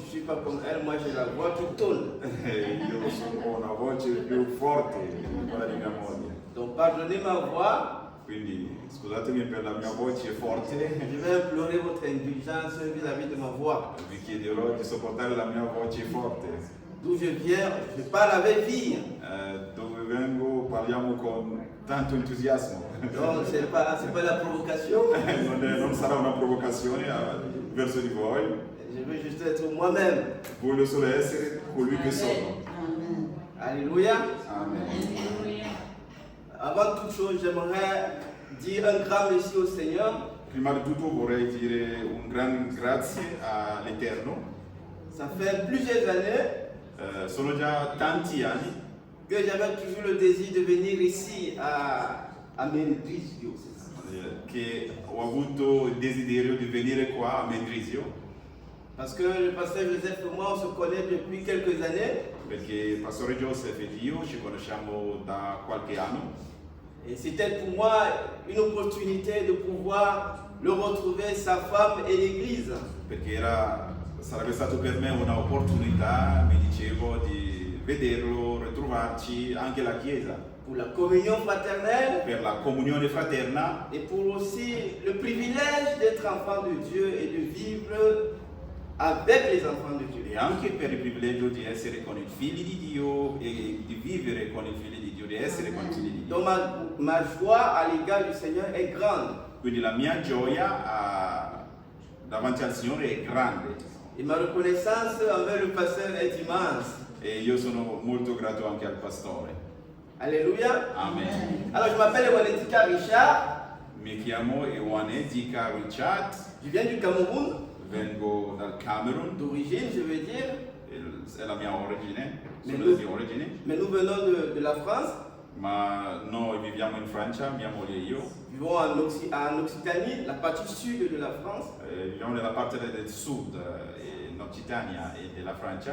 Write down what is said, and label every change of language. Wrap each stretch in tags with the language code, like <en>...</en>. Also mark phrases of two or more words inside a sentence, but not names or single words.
<fr>pas comme elle, moi j'ai la voix qui tonne.</fr> <it>Io ho una voce più forte di quella di mia moglie.</it> <fr>Donc pardonnez ma voix.</fr> <it>Quindi scusatemi per la mia voce forte.</it> <fr>Je vais implorer votre indulgence vis-à-vis de ma voix.</fr> <it>Vi chiederò di sopportare la mia voce forte.</it> <fr>D'où je viens, je parle avec vie.</fr> <it>Dove vengo parliamo con tanto entusiasmo.</it> <fr>Donc c'est pas la provocation.</fr> <it>Non sarà una provocazione verso di voi.</it> <fr>Je veux juste être moi-même.</fr> <it>Voglio solo essere colui che sono.</it> <fr>Alléluia. Amen. Avant toute chose, j'aimerais dire un grand merci au Seigneur.</fr> <it>Prima di tutto vorrei dire un gran grazie all'Eterno.</it> <fr>Ça fait plusieurs années</fr> <it>Sono già tanti anni</it> <fr>que j'avais toujours le désir de venir ici à Mendrisio.</fr> <it>che ho avuto il desiderio di venire qua a Mendrisio,</it> <fr>Parce que le pasteur Joseph et moi, on se connaît depuis quelques années.</fr> <it>perché il pastore Joseph ed io ci conosciamo da qualche anno</it> <fr>Et c'était pour moi une opportunité de pouvoir le retrouver, sa femme et l'église.</fr> <it>perché sarebbe stato per me un'opportunità, mi dicevo, di vederlo, ritrovarci anche la Chiesa,</it> <fr>Pour la communion fraternelle</fr> <it>per la comunione fraterna</it> <fr>et pour aussi le privilège d'être enfant de Dieu et de vivre avec les enfants de Dieu.</fr> <it>e anche per il privilegio di essere con i figli di Dio e di vivere con i figli di Dio, di essere con i figli di Dio.</it> <fr>Donc ma joie à l'égard du Seigneur est grande.</fr> <it>Quindi la mia gioia davanti al Signore è grande</it> <fr>Et ma reconnaissance envers le pasteur est immense.</fr> <it>e io sono molto grato anche al pastore.</it> <fr>Alléluia. Amen. Alors je m'appelle Wanetika Richard.</fr> <it>Mi chiamo Ewanetika Richard,</it> <fr>Je viens du Cameroun,</fr> <it>vengo dal Camerun,</it> <fr>d'origine je veux dire.</fr> <it>è la mia origine, sono Nel- di origine,</it> <fr>Mais nous venons de la France.</fr> <it>ma noi viviamo in Francia, mia moglie e io,</it> <fr>Vivons en Occitanie, la partie sud de la France.</fr> <it>viviamo nella parte del sud, in Occitania e della Francia,</it>